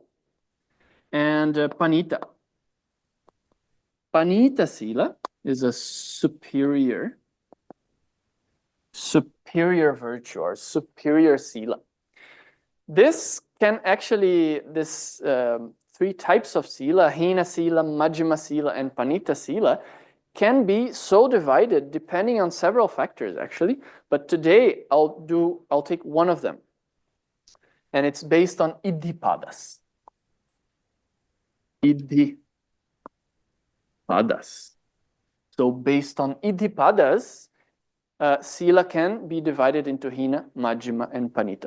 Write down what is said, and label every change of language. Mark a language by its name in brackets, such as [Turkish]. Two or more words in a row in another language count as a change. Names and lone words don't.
[English] And [Pali] panita sila [English] is a superior virtue or superior sila. This can actually, 3 types of sila, [Pali] hina sila, majjhima sila, [English] and [Pali] panita sila, [English] can be so divided depending on several factors actually. But today I'll take one of them, and it's based on iddhipadas. Iddhipadas. So based on iddhipadas, sila can be divided into [Pali] hina, majjhima, [English] and panita.